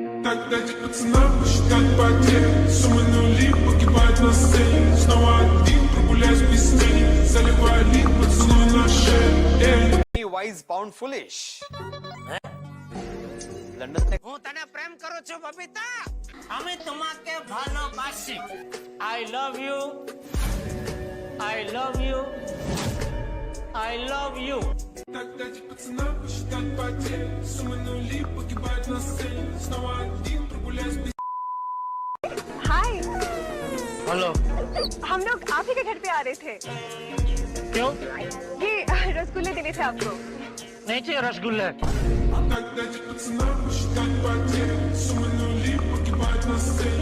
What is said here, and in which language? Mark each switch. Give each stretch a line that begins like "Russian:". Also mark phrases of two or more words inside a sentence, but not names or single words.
Russian: Когда эти пацаны считают потери, суммы нули погибают на сцене. Снова один прогуляюсь без тени, заливая лик, поцелуй на шее.
English: Wise pound foolish.
Gujarati: હું તને પ્રેમ કરું છું બબીતા.
Bangla: আমি তোমাকে ভালোবাসি.
English: I love you. I love you. I love you.
Russian: Тогда эти пацаны считают потери, суммы нули погибают на сцене. Снова один прогуляюсь без
Hindi: हाय हेलो. हम लोग आप ही के घर पे आ रहे थे. क्यों? ये रसगुल्ले देने थे आपको. नहीं चाहिए रसगुल्ले.
Russian: Тогда эти пацаны считают потери, суммы нули погибают на сцене.